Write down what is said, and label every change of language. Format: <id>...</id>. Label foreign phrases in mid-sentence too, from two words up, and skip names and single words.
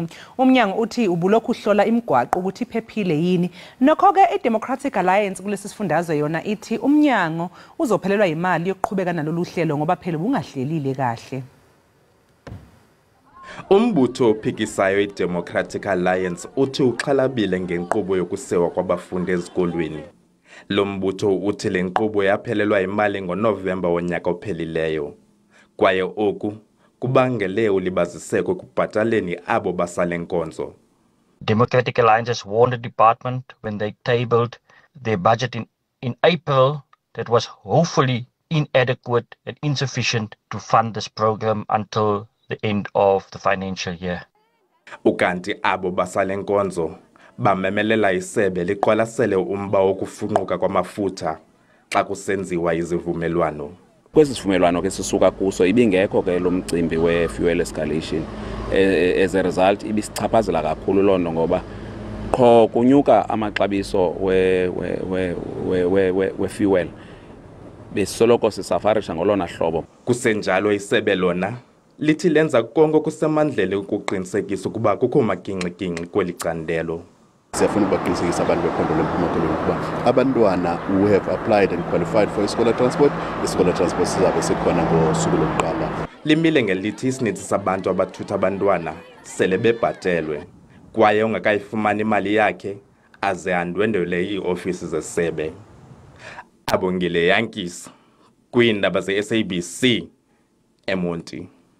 <zu>Umnyango uthi ubulokhu uhlola imigwaqo ukuthi iphephile yini. Nokho-ke i-Democratic Alliance kulesi sifundazwe yona ithi umnyango uzophelelwa imali yokuqhubeka nalolu hlelo ngoba phela bungahlelile kahle.</zu> <xh>Umbutho ophikisayo i-Democratic Alliance uthi uxhalabile ngenkqubo yokusewa kwabafundi ezikolweni. Lo mbutho uthi le nkqubo yaphelelwa imali ngoNovemba wonyaka ophelileyo. Kwaye oku kubangele ulibaziseko ekubhataleni abo basale nkonzo.</xh> <en>Democratic Alliance has warned the department when they tabled their budget in April that was hopefully inadequate and insufficient to fund this program until the end of the financial year.</en> <xh>Ukanti abo basale nkonzo bamemelela isebe liqwalasele umba wokufunquka kwamafutha xa kusenziwa izivumelwano. Kwesi sivumelwano ke sisuka kuso ibingekho ke lo mcimbi we-</xh> <en>fuel escalation. As a result</en> <xh>ibisichaphazela kakhulu lonto ngoba qho kunyuka amaxabiso we-fuel besoloko sisafarisha ngolona hlobo. Kusenjalo isebe lona lithi lenza konke kusemandleni ukuqinisekisa ukuba kukho maginqi-ginqi kweli candelo. Siyafuna ukubaqinisekisa abantu bephondo lempuma-koloni ukuba abantwana</xh> <en>who have applied and qualified for iScholar Transport</en> <xh>sizabe sikhona ngosuku lokuqala. Limile ngelithi isininzi sabantu abathutha abantwana sele bebhatelwe kwaye ongakayifumani imali yakhe aze andwendwele ii-ofisi zesebe. Abongile Yankis kwiindaba ze-SABC eMonti.</xh>